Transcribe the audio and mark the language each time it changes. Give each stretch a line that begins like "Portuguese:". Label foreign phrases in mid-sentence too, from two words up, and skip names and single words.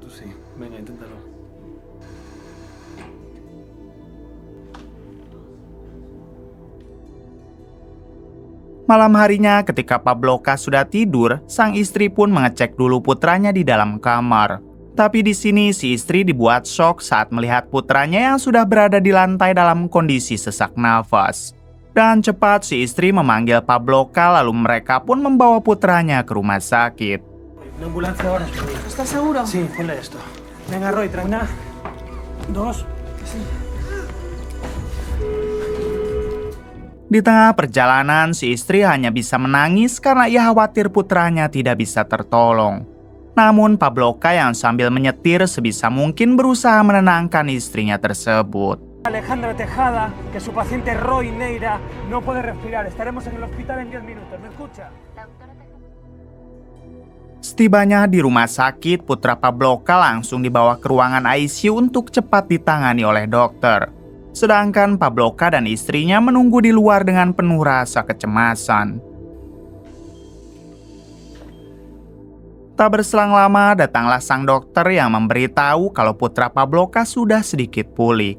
Indonesian: Malam harinya ketika Pavlovka sudah tidur, sang istri pun mengecek dulu putranya di dalam kamar. Tapi di sini si istri dibuat shock saat melihat putranya yang sudah berada di lantai dalam kondisi sesak nafas. Dan cepat si istri memanggil Pavlovka lalu mereka pun membawa putranya ke rumah sakit.
Spanish: Una ambulancia ahora. ¿Estás seguro? Sí, ponle esto. Venga, Roy, trae una, dos. Sí.
Indonesian: Di tengah perjalanan, si istri hanya bisa menangis karena ia khawatir putranya tidak bisa tertolong. Namun Pavlovka yang sambil menyetir sebisa mungkin berusaha menenangkan istrinya tersebut.
Spanish: Alejandra Tejada, que su paciente Roy Neira no puede respirar. Estaremos en el hospital en 10 minutos. ¿Me escucha?
Indonesian: Setibanya di rumah sakit, putra Pavlovka langsung dibawa ke ruangan ICU untuk cepat ditangani oleh dokter. Sedangkan Pavlovka dan istrinya menunggu di luar dengan penuh rasa kecemasan. Tak berselang lama, datanglah sang dokter yang memberitahu kalau putra Pavlovka sudah sedikit pulih.